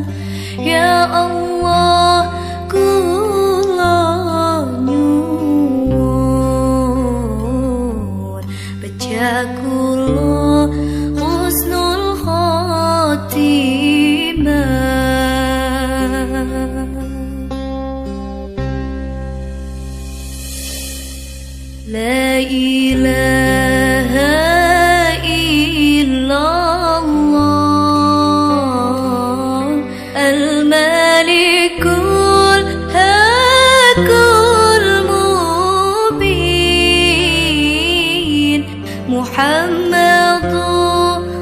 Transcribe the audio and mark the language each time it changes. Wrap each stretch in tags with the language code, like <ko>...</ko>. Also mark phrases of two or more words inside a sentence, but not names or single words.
<jv>Ya Allah kula nyuwun baca kula</jv> <ar>حسن الخاتمة. La ilaha illallah al-malikul hakul mubin Muhammadur</ar>